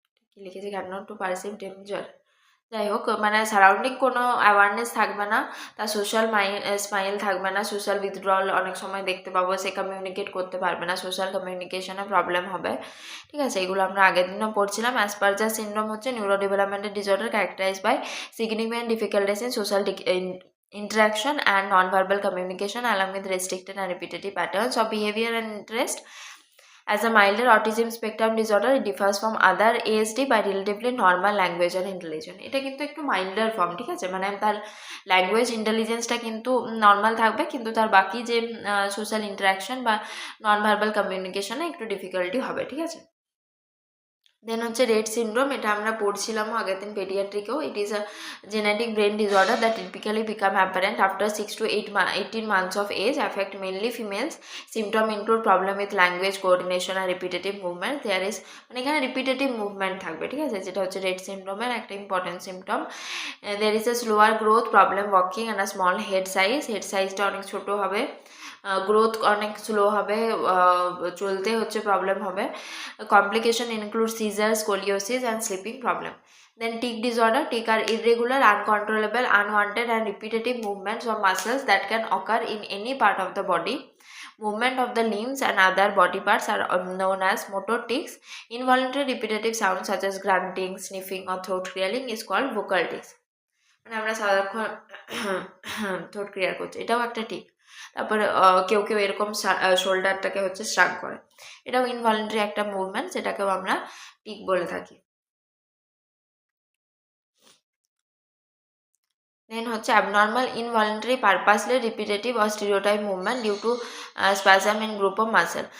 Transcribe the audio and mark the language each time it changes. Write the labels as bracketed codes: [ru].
[bn] কি লিখেছি, [en] cannot to perceive danger, [bn] যাই হোক, মানে সারাউন্ডিং কোনো অ্যাওয়ারনেস থাকবে না, তার সোশ্যাল স্মাইল থাকবে না, সোশ্যাল উইথড্রল অনেক সময় দেখতে পাবো, সে কমিউনিকেট করতে পারবে না, সোশ্যাল কমিউনিকেশনে প্রবলেম হবে, ঠিক আছে, এগুলো আমরা আগের দিনও পড়ছিলাম। [en] Asperger syndrome হচ্ছে neuro developmental disorder characterized by significant difficulties in social interaction and non-verbal communication along with restricted and repetitive patterns of behavior and interest. As a milder autism spectrum disorder, it differs from other ASD by relatively normal language and intelligence. [bn] এটা কিন্তু একটু মাইল্ডার form, ঠিক আছে, মানে তার language ইন্টেলিজেন্সটা কিন্তু normal থাকবে, কিন্তু তার বাকি যে সোশ্যাল ইন্টারাকশন বা নন ভার্বাল কমিউনিকেশনে একটু ডিফিকাল্টি হবে, ঠিক আছে। দেন হচ্ছে রেড সিনড্রোম, এটা আমরা পড়ছিলামও আগের দিন পেডিয়াট্রিকেও। [en] It is a genetic brain disorder that typically become apparent after 6 to 18 months of age, affect mainly females. Symptom include problem with language, coordination and repetitive movement. There is [bn] মানে এখানে repetitive movement থাকবে, ঠিক আছে, যেটা হচ্ছে red সিনড্রোমের একটা important symptom. [en] there is a slower growth, problem walking and a small head [bn] সাইজটা অনেক ছোটো হবে, গ্রোথ অনেক স্লো হবে, চলতে হচ্ছে প্রবলেম হবে। [en] Complication include seizure, scoliosis and sleeping problem. Then tic disorder. Tic are irregular, uncontrollable, unwanted and repetitive movements of muscles that can occur in any part of the body. Movement of the limbs and other body parts are known as motor tics. Involuntary repetitive sounds such as grunting, sniffing or throat clearing is called vocal tics. [bn] মানে আমরা সারাক্ষণ throat clear করছি, এটাও একটা tick. তারপরে কেউ কেউ এরকম শোল্ডারটাকে হচ্ছে শ্রাগ করে, এটাও ইনভলেন্টারি একটা মুভমেন্ট, যেটাকেও আমরা টিক বলে থাকি। [en] Then হচ্ছে abnormal involuntary purposely repetitive or stereotype movement due to spasm in group of muscle.